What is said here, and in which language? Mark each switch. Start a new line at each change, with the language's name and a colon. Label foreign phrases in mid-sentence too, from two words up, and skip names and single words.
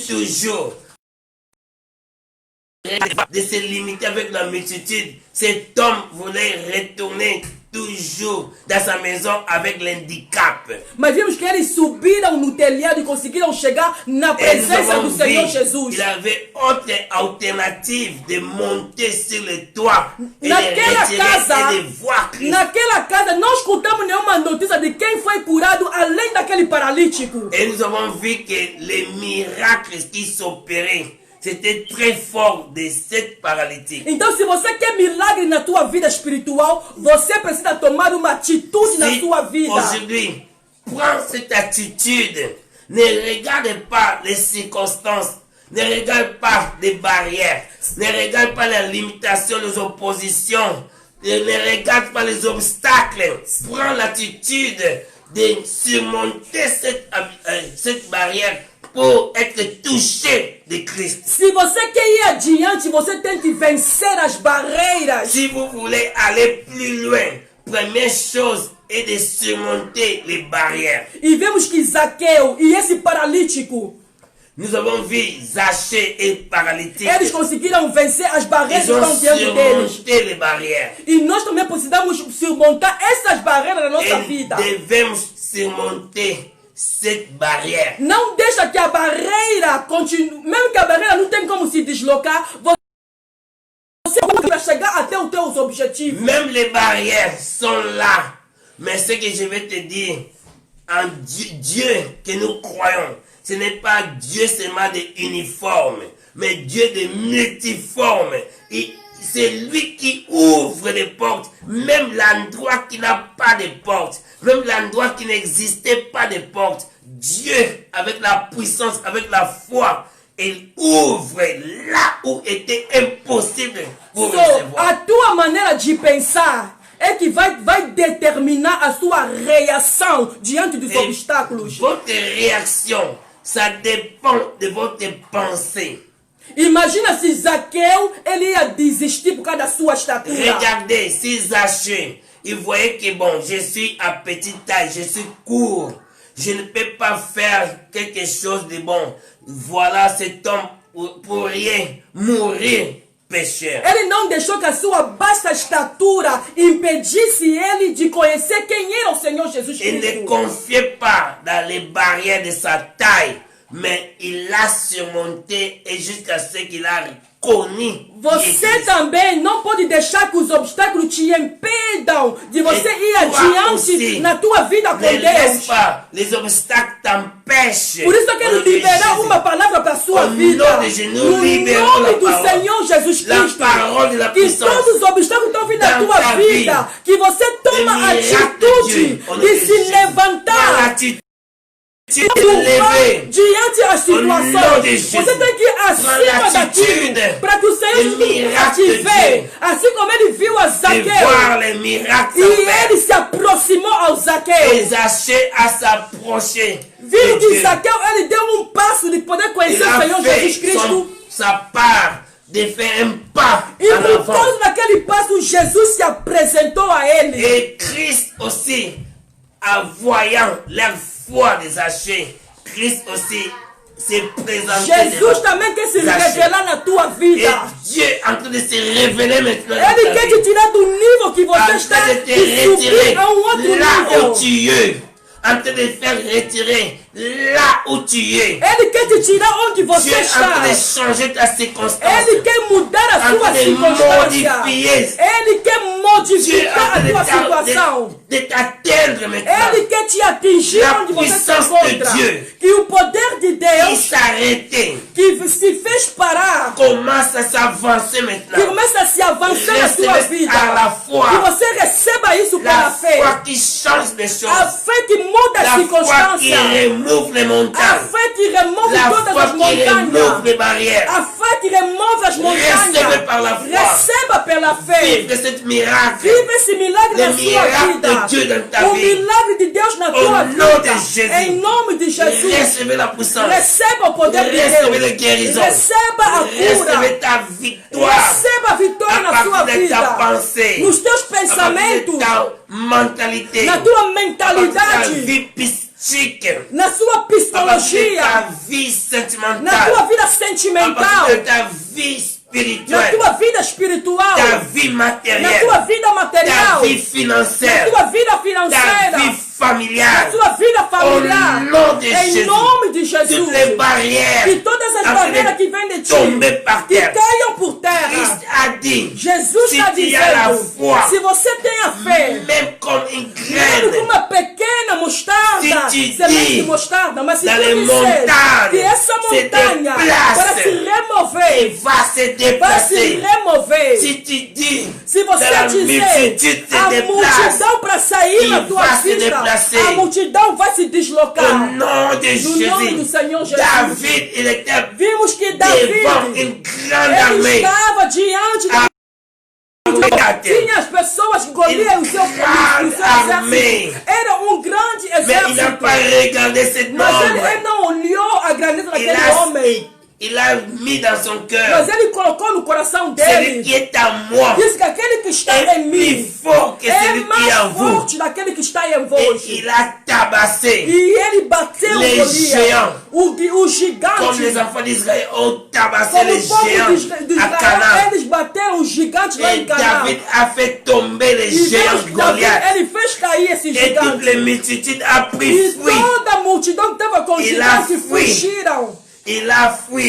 French: Toujours de se limiter avec la multitude, cet homme voulait retourner toujours dans sa maison avec l'handicap.
Portuguese: Mas vimos que eles subiram no telhado e conseguiram chegar na presença do Senhor Jesus.
French: Il avait autre alternative de monter sur le toit et
Portuguese: naquela
French: de voir Christ.
Portuguese: Naquela casa não escutamos nenhuma notícia de quem foi curado além daquele paralítico.
French: Et nous avons vu que les miracles qui s'opéraient, c'était très fort de cette paralytique.
Portuguese: Então, se você quer milagre na tua vida espiritual, você precisa tomar uma atitude na tua vida.
French: Aujourd'hui, prends cette attitude. Ne regarde pas les circonstances. Ne regarde pas les barrières. Ne regarde pas les limitations, les oppositions. Ne regarde pas les obstacles. Prends l'attitude de surmonter cette barrière pour être touché de Christ.
Portuguese: Se você quer ir adiante, você tem que vencer as barreiras.
French: Si vous voulez aller plus loin, première chose est de surmonter les barrières.
Portuguese: E vemos que Zaqueu e esse paralítico,
French: nous avons vu Zachée et paralytique.
Portuguese: Eles conseguiram vencer as barreiras que estão diante deles.
French: Les barrières.
Portuguese: E nós também precisamos surmontar essas barreiras na nossa vida.
French: Devemos surmonter cette barrière.
Portuguese: Não deixa que a barreira continue, mesmo que a barreira não tem como se deslocar, você vai chegar até os teus objetivos.
French: Même les barrières sont là, mais ce que je vais te dire, en Dieu que nous croyons, ce n'est pas Dieu seulement de uniforme, mais Dieu de multiforme. Et c'est lui qui ouvre les portes, même l'endroit qui n'a pas de porte, même l'endroit qui n'existait pas de porte. Dieu, avec la puissance, avec la foi, il ouvre là où était impossible pour recevoir.
Portuguese: A tua maneira de pensar é que vai determinar a sua reação diante dos obstáculos.
French: Votre réaction, ça dépend de votre pensée.
Portuguese: Imagina se Zaqueu ele ia desistir por causa da sua estatura.
French: Regardez, si Zachée, il voyait que bon, je suis à petite taille, je suis court, je ne peux pas faire quelque chose de bon. Voilà, cet homme pourrait mourir pécheur.
Portuguese: Ele não deixou que a sua baixa estatura impedisse ele de conhecer quem era o Senhor Jesus Cristo.
French: Il ne confiait pas dans les barrières de sa taille, mais il l'a surmonté et jusqu'à ce qu'il a connu.
Portuguese: Você também não pode deixar que os obstáculos te impedam de você ir adiante na tua vida com Deus.
French: Pas, les obstacles t'empêchent.
Portuguese: Por isso eu quero liberar uma palavra para a sua vida. No nome do Senhor Jesus Cristo. Que todos os obstáculos estão vindo na tua vida. Que você toma a atitude de se levantar. Diante das situações, você tem que ir acima daquilo para que o Senhor Jesus te vê, assim como ele viu a Zaqueu e ele se aproximou ao Zaqueu. Viu que Zaqueu ele deu passo de poder conhecer o Senhor Jesus Cristo.
French: De faire un pas
Portuguese: e por causa daquele passo Jesus se apresentou a ele.
French: Et Christ aussi, en voyant leur foi de Zachée, Christ aussi se présenter.
Portuguese: Jesus também quer se revelar na tua vida.
French: Et Dieu est en train de se révéler maintenant.
Portuguese: Ele quer te tirar do nível que você está e subir a outro nível.
French: Où tu es, en train de faire retirer là où tu es.
Portuguese: Ele quer te tirar onde você
French: Dieu
Portuguese: está.
French: est en train de changer ta circonstance.
Portuguese: Ele quer mudar a sua circunstância. Ele quer modificar a tua situação.
French: De t'atteindre maintenant.
Portuguese: Ele quer te atingir onde você se encontra. Que o poder de Deus
French: qui s'arrêtait,
Portuguese: que se fez parar,
French: commence à s'avancer maintenant.
Portuguese: que começa a se avançar na tua vida.
French: À la foi.
Portuguese: Que você receba isso pela fé.
French: La foi qui change les choses.
Portuguese: A fé que muda as circunstâncias.
French: La foi qui remove les montagnes.
Portuguese: A fé que remove todas as montanhas.
French: La foi qui remove les barrières.
Portuguese: A fé que remove as montanhas.
French: Recevez par la foi.
Portuguese: Receba pela fé.
French: Vive cette miracle.
Portuguese: Vive esse milagre na sua vida.
French: De Dieu dans ta
Portuguese: o
French: vie.
Portuguese: milagre de Deus na tua vida.
French: Nom de Jésus.
Portuguese: Em nome de Jesus.
French: Recevez la puissance.
Portuguese: Receba o poder de Deus.
French: Recevez la guérison.
Portuguese: Receba a cura.
French: Recevez ta victoire.
Portuguese: Receba a vitória na sua vida. Nos teus pensamentos.
French: Ta mentalité.
Portuguese: Na tua mentalidade.
French: Ta vie psychique.
Portuguese: Na sua psicologia.
French: Ta vie sentimentale.
Portuguese: Na tua vida sentimental.
French: Ta vie spirituelle.
Portuguese: Na tua vida espiritual.
French: Ta vie matérielle.
Portuguese: Na tua vida material.
French: Ta vie financière.
Portuguese: Na tua vida financeira.
French: Ta vie familiale.
Portuguese: Na tua vida familiar.
French: Au nom de Jésus.
Portuguese: Em nome de Jesus.
French: Toutes les barrières.
Portuguese: Que todas as barreiras que vêm de ti.
French: Tomber par terre.
Portuguese: Que caiam por terra.
French: Christ a dit.
Portuguese: Jesus está dizendo. Se você tem a fé.
French: Même comme une
Portuguese: Mesmo com
French: graine.
Portuguese: uma pequena mostarda.
French: Se tu
Portuguese: semente de
French: dis
Portuguese: mostarda. Mas se
French: dans
Portuguese: tu
French: les
Portuguese: disser
French: montagnes
Portuguese: que essa
French: se
Portuguese: montanha
French: déplace
Portuguese: para se
French: et
Portuguese: remover.
French: va se
Portuguese: Vai se
French: déplacer.
Portuguese: remover.
French: Si tu dis
Portuguese: Se você
French: que la
Portuguese: dizer
French: multitude se
Portuguese: a
French: déplace,
Portuguese: multidão para sair
French: il
Portuguese: na tua
French: va se
Portuguese: vida,
French: déplacer.
Portuguese: a multidão vai se
French: au
Portuguese: deslocar.
French: nom de
Portuguese: No nome do
French: Jésus.
Portuguese: Senhor Jesus.
French: David, il était
Portuguese: Vimos que
French: devant
Portuguese: David,
French: une grande
Portuguese: ele
French: armée.
Portuguese: estava diante da tinha as pessoas que colhiam o seu exército. Era grande
French: Mais il n'a
Portuguese: exército.
French: pas regardé cet
Portuguese: Mas
French: homme.
Portuguese: ele não olhou a grandeza daquele homem.
French: Il a mis dans son cœur.
Portuguese: Mas ele colocou no coração
French: Celui
Portuguese: dele.
French: qui est à moi
Portuguese: Diz que aquele que está
French: est
Portuguese: em
French: plus
Portuguese: mim
French: fort que
Portuguese: é
French: celui qui est en
Portuguese: mais
French: vous.
Portuguese: forte daquele que está em
French: Et
Portuguese: vós.
French: il a tabassé
Portuguese: E ele bateu
French: les
Portuguese: Golias,
French: géants.
Portuguese: o gigante.
French: Comme les enfants d'Israël ont tabassé
Portuguese: Como
French: les
Portuguese: o povo
French: géants
Portuguese: de
French: à
Portuguese: Israel,
French: Canaan.
Portuguese: eles bateram os gigantes lá
French: Et
Portuguese: em Canaã.
French: David a fait tomber les
Portuguese: E
French: géants
Portuguese: Deus,
French: de Goliath.
Portuguese: ele fez cair esses
French: Et toutes
Portuguese: gigantes.
French: les multitudes a pris
Portuguese: E
French: fuite.
Portuguese: toda a multidão que estava com os
French: Il
Portuguese: gigantes
French: a fui.
Portuguese: fugiram.
French: Il a fui.